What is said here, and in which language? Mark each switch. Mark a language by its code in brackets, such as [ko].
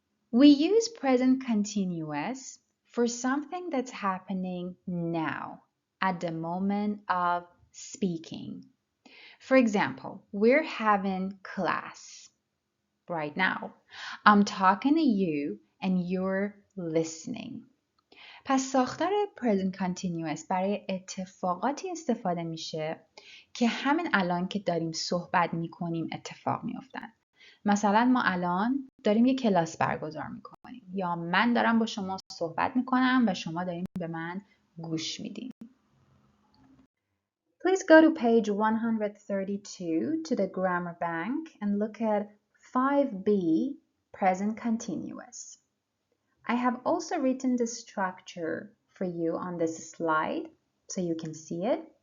[en] We use present continuous for something that's happening now, at the moment of speaking. For example, we're having class right now. I'm talking to you and you're listening. [fa] پس ساختار present continuous برای اتفاقاتی استفاده میشه که همین الان که داریم صحبت میکنیم اتفاق میافتن. مثلا ما الان داریم یک کلاس برگزار میکنیم یا من دارم با شما صحبت میکنم و شما داریم به من گوش میدین. [en] Please go to page 132 to the grammar bank and look at 5B, present continuous. I have also written the structure for you on this slide so you can see it.